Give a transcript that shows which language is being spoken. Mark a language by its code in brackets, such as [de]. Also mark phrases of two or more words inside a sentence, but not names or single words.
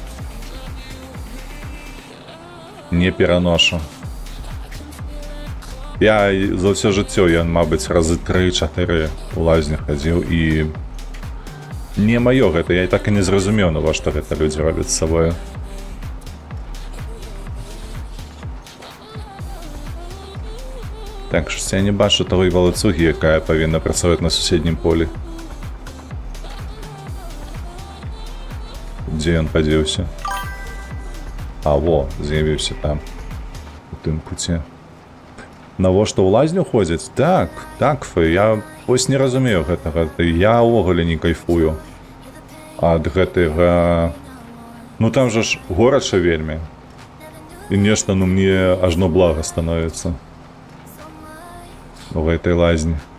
[be] Не пераношу. Я за ўсё жыццё, я, мабыць, разы 3-4 у лазню хадзіў, і не маё гэта, я і так і не зразумеў, навошта гэта людзі робяць з сабою. [uk] Так, що я не бачу того валацугі, яка повинна працювати на сусіднім полі. Де він подівся? А, во, з'явився там. У тим путі. [be] Навошта ў лазню ходзяць? Так, я ось не разумею гэтага. Я ўвогуле не кайфую ад гэтага. Ну там же ж горача вельмі. І нешта, ну, мне ажно блага становіцца [ru] в этой [be] лазні.